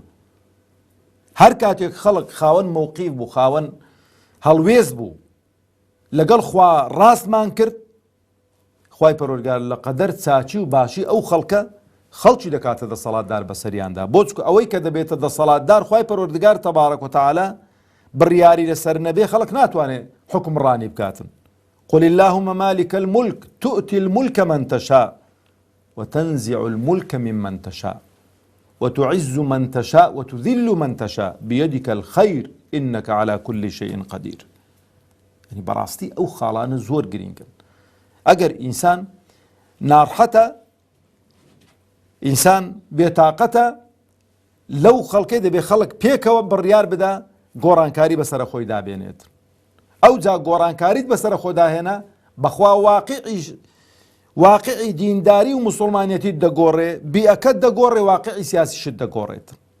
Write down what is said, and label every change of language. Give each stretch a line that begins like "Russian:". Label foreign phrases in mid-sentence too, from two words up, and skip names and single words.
Central Kurdish: هەر کاتێک خەڵک خاوەن مووقیف بوو خاوەن هەڵوێز بوو لەگەڵ خوا ڕاستمان کرد خوای پەروەردگار لە قەدەر چاچی و باشی ئەو خەڵکی دەکاتە دەسەڵاتدار بەسەریاندا بۆ چکە ئەوەی کە دەبێتە دەسەڵاتدار خوای پەروەردگار
Arabic: تەبارەک وتەعالا
Central Kurdish: بڕیاری لەسەر نەبێ خەڵک ناتوانێت حکمڕانی بکاتن.
Arabic: قل اللهم مالك الملك تؤتي الملك من تشاء وتنزع الملك ممن تشاء وتعز من تشاء وتذل من تشاء بيدك الخير إنك على كل شيء قدير.
Central Kurdish: يعني بەڕاستی ئەو خاڵانە زۆر گرنگن. ئەگەر ئینسان ناڕحەتە ئینسان بێتاقەتە لەو خەڵکەی دەبێ خەڵک پێکەوە بڕیار بدا گۆڕانکاری بەسەر خۆی دابێنێت. ئەو جا گۆڕانکاریت بەسەر خۆ داهێنا بەخوا واقعی دینداری و موسڵمانیەتیت دەگۆڕێ بیئەکەت دەگۆڕێ واقعی سیاسیشت دەگۆڕێت.